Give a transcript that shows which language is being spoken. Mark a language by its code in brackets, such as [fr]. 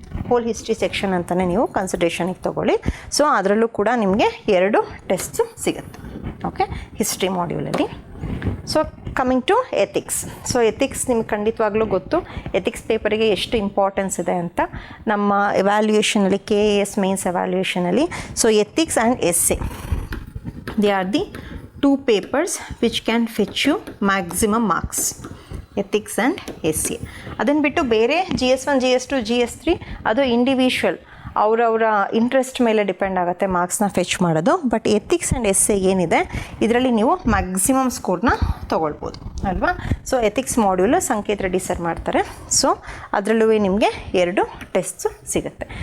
[kn] Hole history section ಅಂತಲೇ ನೀವು ಕನ್ಸಿಡರೇಷನಿಗೆ ತೊಗೊಳ್ಳಿ. ಸೊ ಅದರಲ್ಲೂ ಕೂಡ ನಿಮಗೆ 2 ಟೆಸ್ಟ್ ಸಿಗುತ್ತೆ. Okay, history ಮಾಡ್ಯೂಲಲ್ಲಿ. So coming to ethics. So ethics ನಿಮ್ಗೆ ಖಂಡಿತವಾಗ್ಲೂ ಗೊತ್ತು, ಎಥಿಕ್ಸ್ ಪೇಪರಿಗೆ ಎಷ್ಟು ಇಂಪಾರ್ಟೆನ್ಸ್ ಇದೆ ಅಂತ ನಮ್ಮ ಎವ್ಯಾಲ್ಯೂಯೇಷನಲ್ಲಿ, KAS mains ಎವ್ಯಾಲ್ಯೂಯೇಷನಲ್ಲಿ. [en] So ethics and essay, they are the 2 papers which can fetch you maximum marks. [kn] Ethics and essay. ಅದನ್ನು ಬಿಟ್ಟು ಬೇರೆ GS1, GS2, GS3 ಅದು ಇಂಡಿವಿಜುವಲ್ ಅವರವರ ಇಂಟ್ರೆಸ್ಟ್ ಮೇಲೆ ಡಿಪೆಂಡ್ ಆಗುತ್ತೆ ಮಾರ್ಕ್ಸ್ನ ಫೆಚ್ ಮಾಡೋದು. ಬಟ್ ಎಥಿಕ್ಸ್ ಆ್ಯಂಡ್ essay ಏನಿದೆ ಇದರಲ್ಲಿ ನೀವು ಮ್ಯಾಕ್ಸಿಮಮ್ ಸ್ಕೋರ್ನ ತೊಗೊಳ್ಬೋದು ಅಲ್ವಾ. ಸೊ ಎಥಿಕ್ಸ್ ಮಾಡ್ಯೂಲು ಸಂಕೇತ್ ರೆಡ್ಡಿ ಸರ್ ಮಾಡ್ತಾರೆ. ಸೊ ಅದರಲ್ಲೂ ನಿಮಗೆ 2 ಟೆಸ್ಟ್ಸು ಸಿಗುತ್ತೆ.